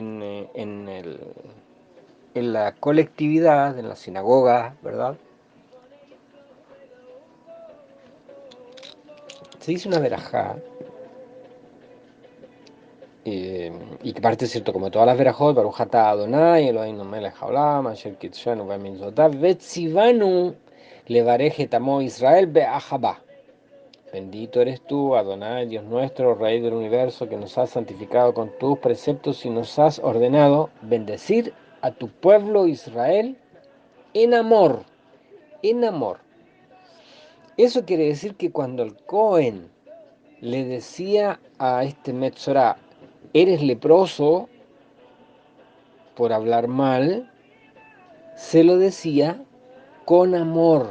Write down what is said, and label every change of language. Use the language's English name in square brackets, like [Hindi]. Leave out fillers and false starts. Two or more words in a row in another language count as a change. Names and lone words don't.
[Spanish] En la colectividad, en la sinagoga, ¿verdad? Se dice una verajá, y que parte, ¿cierto? Como todas las [Hebrew] verajot, ברוך אתה אדוני אלוהינו מלך העולם אשר קדשנו במצוותיו וצונו לברך את עמו ישראל באהבה. [Spanish] Bendito eres tú, Adonai, Dios nuestro, Rey del universo, que nos has santificado con tus preceptos y nos has ordenado bendecir a tu pueblo Israel en amor, en amor. Eso quiere decir que cuando el Cohen le decía a este Metzorá, eres leproso por hablar mal, se lo decía con amor.